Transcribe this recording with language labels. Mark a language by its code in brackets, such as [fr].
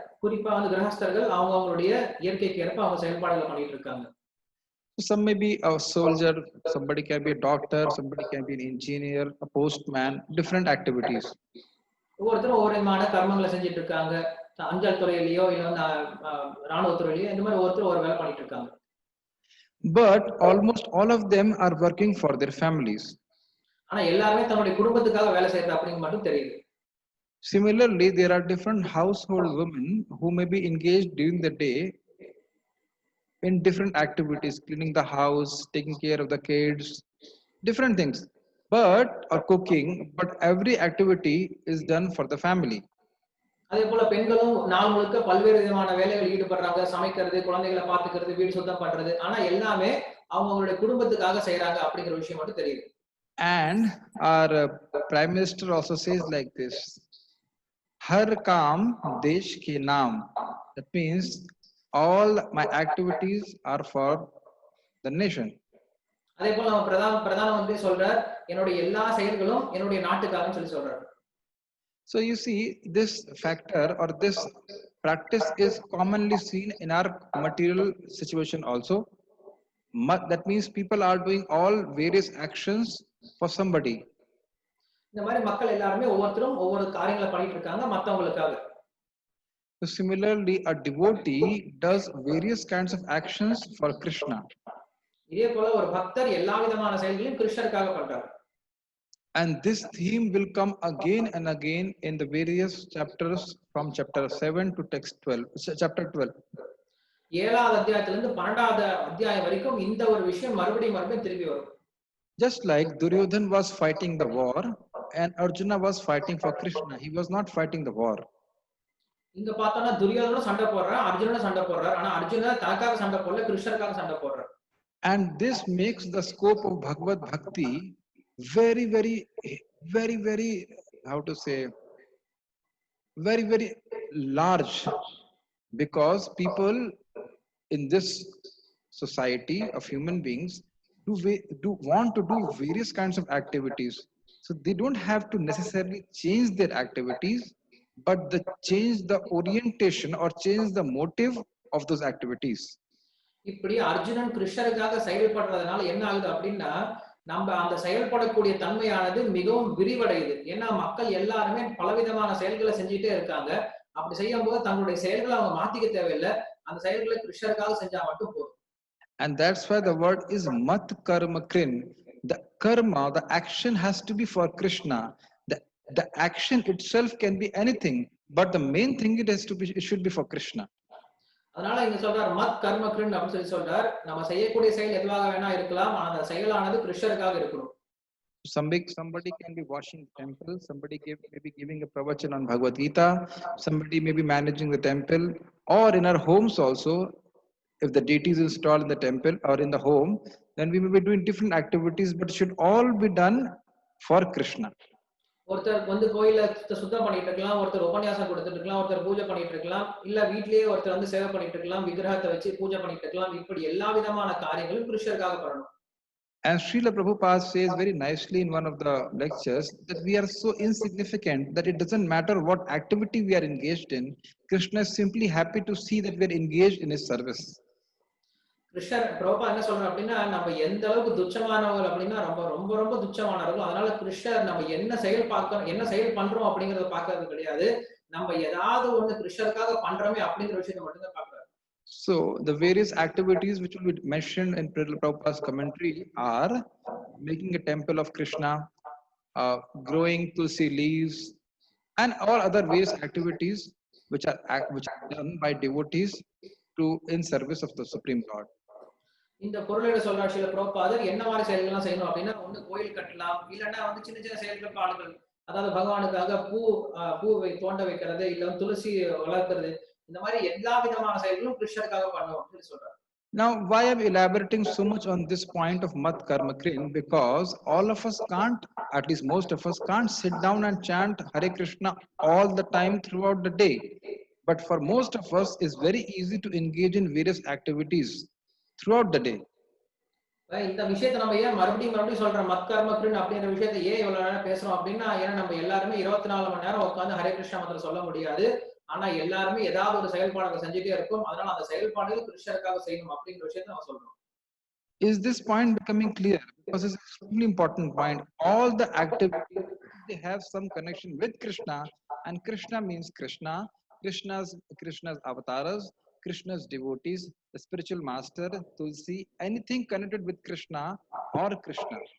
[ta] குறிப்பா அந்த கிரகஸ்தர்கள் அவங்களுடைய இயற்கைக்கு ஏற்ப அவங்க செயல்பாடுகளை பண்ணிட்டு இருக்காங்க. [en] Some may be a soldier, somebody can be a doctor, somebody can be an engineer, a postman, different activities. [ta] ஒவ்வொருத்தரும் ஒவ்வொரு விதமான கர்மங்களை செஞ்சுட்டு இருக்காங்க. அஞ்சல் துறையிலயோ இல்ல ராணுவத்துறையிலயோ இந்த மாதிரி ஒவ்வொருத்தரும் ஒரு வேலை பண்ணிட்டு இருக்காங்க. [en] But almost all of them are working for their families. [ta] ஆனா எல்லாருமே தன்னுடைய குடும்பத்துக்காக வேலை செய்யறது அப்படிங்க மட்டும் தெரியுது. [en] Similarly, there are different household women who may be engaged during the day in different activities, cleaning the house, taking care of the kids, different things, but or cooking, but every activity is done for the family. [ta] அதே போல பெண்களும் நாள் முழுக்க பல்வேறு விதமான வேலைகள் ஈடுபடுறாங்க. சமைக்கிறது, குழந்தைகளை பார்த்துக்கிறது, வீடு சுத்தம் பண்றது. ஆனா எல்லாமே அவங்களுடைய குடும்பத்துக்காக செய்யறாங்க அப்படிங்கிற விஷயம் மட்டும் தெரியுது. [en] And our Prime Minister also says like this: [hi] Har kaam desh ke naam. [en] That means all my activities are for the nation. [ta] அதே போல நம்ம பிரதான மந்திரி சொல்றார், என்னுடைய எல்லா செயல்களும் என்னுடைய நாட்டுக்காகன்னு சொல்லி சொல்றாரு. [en] So you see, this factor or this practice is commonly seen in our material situation also. That means people are doing all various actions for somebody. [ta] இந்த மாதிரி மக்கள் எல்லாருமே ஒவ்வொருத்தரும் ஒவ்வொரு காரியங்களை பண்ணிட்டு இருக்காங்க மத்தவங்களுக்காக. [en] So similarly, a devotee does various kinds of actions for Krishna. [ta] இதே போல ஒரு பக்தர் எல்லா விதமான செயல்களையும் கிருஷ்ணருக்காக பண்றார். [en] And this theme will come again and again in the various chapters from chapter 7 to text 12, chapter 12. [ta] 7வது அத்தியாயத்திலிருந்து 12வது அத்தியாயம் வரைக்கும் இந்த ஒரு விஷயம் மறுபடியும் திரும்பி வரும். [en] Just like Duryodhan was fighting the war and Arjuna was fighting for Krishna, he was not fighting the war. [ta] இங்க பார்த்தோம்னா துரியோதனும் சண்டை போடுறார், அர்ஜுனனும் சண்டை போடுறார். ஆனா அர்ஜுனன் தனக்காக சண்டை போடல, கிருஷ்ணருக்காக சண்டை போடுறார். [en] And this makes the scope of Bhagavad Bhakti very, very, very, very, how to say, very, very large, because people in this society of human beings do want to do various kinds of activities. So they don't have to necessarily change their activities, but they change the orientation or change the motive of those activities. [ta] இப்படி அர்ஜுனன் கிருஷ்ணருக்காக செயல்படுறதுனால என்ன ஆகுது அப்படின்னா, நம்ம அந்த செயல்படக்கூடிய தன்மையானது மிகவும் விரிவடையுது. ஏன்னா மக்கள் எல்லாருமே பலவிதமான செயல்களை செஞ்சுட்டே இருக்காங்க. அப்படி செய்யும் போது தங்களுடைய செயல்களை அவங்க மாத்திக்க தேவையில்லை. அந்த செயல்களை கிருஷ்ணருக்காக செஞ்சா மட்டும் போதும். [en] And that's why the word is mat karma krin. The karma, the action has to be for Krishna. The action itself can be anything, but the main thing it should be for Krishna. [ta] அதனால இங்க சொல்றார் மத் கர்ம கிருன் அப்படின்னு சொல்றார். நம்ம செய்யக்கூடிய செயல் எதுவாக வேணா இருக்கலாம், அந்த செயலானது கிருஷ்ணருக்காக இருக்கணும். [en] Somebody can be washing the temple, somebody may be giving a pravachan on Bhagavad Gita, somebody may be managing the temple, or in our homes also, if the deity is installed in the temple or in the home, then we may be doing different activities, but it should all be done for Krishna. [ta] ஒருத்தர் வந்து கோயில சுத்தம் பண்ணிட்டு இருக்கலாம், ஒருத்தர் உபன்யாசம் கொடுத்துட்டு இருக்கலாம், ஒருத்தர் பூஜை பண்ணிட்டு இருக்கலாம், இல்ல வீட்லயே ஒருத்தர் வந்து சேவை பண்ணிட்டு இருக்கலாம், விக்கிரகத்தை வச்சு பூஜை பண்ணிட்டு இருக்கலாம். இப்படி எல்லா விதமான காரியங்களும் கிருஷ்ணருக்காக பண்ணணும். [en] And Srila Prabhupada says very nicely in one of the lectures that we are so insignificant that it doesn't matter what activity we are engaged in. Krishna is simply happy to see that we are engaged in his service. [ta] கிருஷ்ணர் பிரபுபாத் என்ன சொல்றாரு அப்படின்னா, நம்ம எந்த அளவுக்கு துச்சமானவர்கள் அப்படின்னா ரொம்ப ரொம்ப ரொம்ப துச்சமானவர்கள். அதனால கிருஷ்ணர் நம்ம என்ன செயல் பண்றோம் அப்படிங்கறத பாக்குறது கிடையாது. நம்ம ஏதாவது ஒண்ணு கிருஷ்ணருக்காக பண்றோமே அப்படிங்கிற விஷயத்தை மட்டும் தான் பாக்குறாரு. [en] So the various activities which will be mentioned in Prabhupada's commentary are making a temple of Krishna, growing tulsi leaves, and all other various activities which are done by devotees in service of the Supreme Lord. [ta] இந்த பொருளை சொல்றார் ஸ்ரீல பிரபுபாதர். என்ன மாதிரி செயல்கள்லாம் செய்யணும் அப்படின்னா, ஒண்ணு கோயில் கட்டலாம், இல்லைன்னா வந்து சின்ன சின்ன செயல்கள் ஆளுகள், அதாவது பகவானுக்காக பூவை தோண்ட வைக்கிறது, இல்ல துளசி வளர்க்கிறது, இந்த மாதிரி எல்லா விதமான செயல்களும் கிருஷ்ணருக்காக பண்ணணும் சொல்லி சொல்றாரு. [en] Now, why I'm elaborating so much on this point of Mat Karma Krin? Because all of us can't, at least most of us can't sit down and chant Hare Krishna all the time throughout the day. But for most of us, it's very easy to engage in various activities throughout the day. [ta] இந்த விஷயத்தை நம்ம ஏன் மறுபடியும் சொல்றோம், மத் கர்ம கிருன் அப்படிங்கிற விஷயத்தை ஏன் இவ்வளவு நேரம் பேசுறோம் அப்படின்னா, ஏன்னா நம்ம எல்லாருமே 24 மணி நேரம் உட்கார்ந்து ஹரே கிருஷ்ணா மந்திரம் சொல்ல முடியாது. ஆனா எல்லாருமே ஏதாவது ஒரு செயல்பாடுகளை செஞ்சுட்டே இருக்கும். அதனால அந்த செயல்பாடுகள் கிருஷ்ணருக்காக செய்யணும் அப்படிங்கிற விஷயத்தை நம்ம சொல்றோம். [en] Is this point becoming clear? Because it's an extremely important point. All the activities, they have some connection with Krishna, and Krishna means Krishna, Krishna's avatars, Krishna's devotees, the spiritual master, Tulsi, anything connected with Krishna or Krishna.